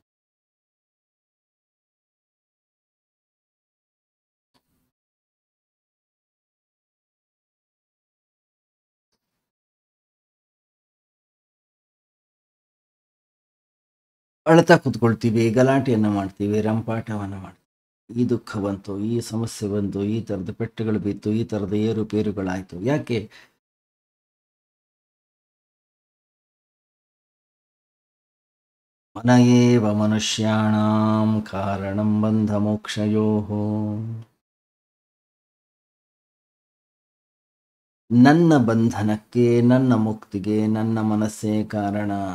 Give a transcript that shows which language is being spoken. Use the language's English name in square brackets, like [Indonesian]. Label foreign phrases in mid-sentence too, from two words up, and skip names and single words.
[Kannada] ಅಳ್ತಾ ಕೂತ್ಕೊಳ್ತೀವಿ, ಗಲಾಟೆಯನ್ನು ಮಾಡ್ತೀವಿ, ರಂಪಾಟವನ್ನು ಮಾಡ್ತೀವಿ. ಈ ದುಃಖ ಬಂತು, ಈ ಸಮಸ್ಯೆ ಬಂತು, ಈ ಥರದ ಪೆಟ್ಟುಗಳು ಬಿತ್ತು, ಈ ಥರದ ಏರುಪೇರುಗಳಾಯಿತು. [Sanskrit] ಯಾಕೆ? ಮನ ಏವ ಮನುಷ್ಯಾಣಾಂ ಕಾರಣಂ ಬಂಧ ಮೋಕ್ಷಯೋಃ. [Kannada] ನನ್ನ ಬಂಧನಕ್ಕೆ, ನನ್ನ ಮುಕ್ತಿಗೆ ನನ್ನ ಮನಸ್ಸೇ ಕಾರಣ.